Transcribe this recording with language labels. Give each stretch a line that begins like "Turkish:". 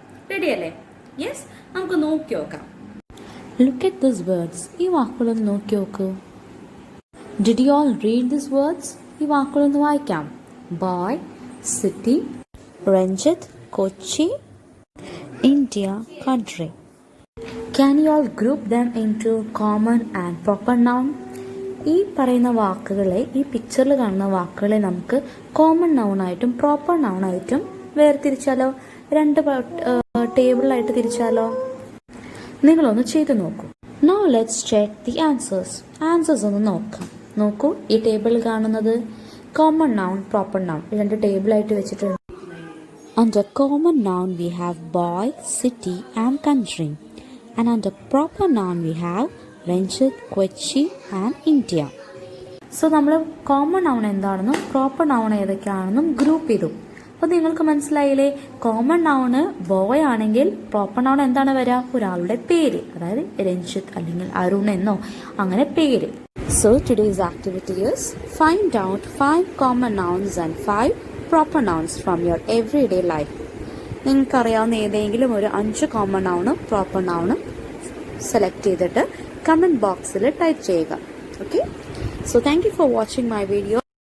Malayalam: Ready അല്ലേ? Yes, നമുക്ക് നോക്കി നോക്കാം.
English: Look at this words.
Malayalam: ഈ വാക്കുകളൊന്ന് നോക്കി നോക്കൂ.
English: Did you all read this words?
Malayalam: ഈ വാക്കുകളൊന്ന് വായിക്കാം.
English: Boy, city, Ranjith, Kochi, India, country. Can you all group them into common and proper noun?
Malayalam: ഈ പറയുന്ന വാക്കുകളെ, ഈ പിക്ചറിൽ കാണുന്ന വാക്കുകളെ നമുക്ക് കോമൺ നൗണായിട്ടും പ്രോപ്പർ നൗണായിട്ടും വേർതിരിച്ചാലോ? രണ്ട് ടേബിളായിട്ട് തിരിച്ചാലോ? നിങ്ങളൊന്ന് ചെയ്ത് നോക്കൂ.
English: Now let's check the answers.
Malayalam: Answers ഒന്ന് നോക്കാം. നോക്കൂ, ഈ ടേബിൾ കാണുന്നത് കോമൺ നൗൺ, പ്രോപ്പർ നൗൺ രണ്ട് ടേബിളായിട്ട് വെച്ചിട്ടുണ്ട്.
English: Under common noun we have boy, city and country. And under proper noun we have Ranjit, Kochi and India.
Malayalam: So നമ്മൾ common noun എന്താണെന്നും proper noun ഏതൊക്കെയാണെന്നും group ചെയ്തു. അപ്പോൾ നിങ്ങൾക്ക് മനസ്സിലായില്ലേ? കോമൺ നൗണ് ബോയ് ആണെങ്കിൽ proper noun എന്താണ് വരിക? ഒരാളുടെ പേര്, അതായത് രഞ്ജിത്ത് അല്ലെങ്കിൽ അരുൺ എന്നോ അങ്ങനെ പേര്.
English: So today's activity is find out 5 common nouns and 5 proper nouns from your everyday life.
Malayalam: നിങ്ങൾക്കറിയാവുന്ന ഏതെങ്കിലും ഒരു 5 കോമൺ നൗണും പ്രോപ്പർ നൗണും സെലക്ട് ചെയ്തിട്ട് കമൻറ്റ് ബോക്സിൽ ടൈപ്പ് ചെയ്യുക. Okay,
English: So thank you for watching my video.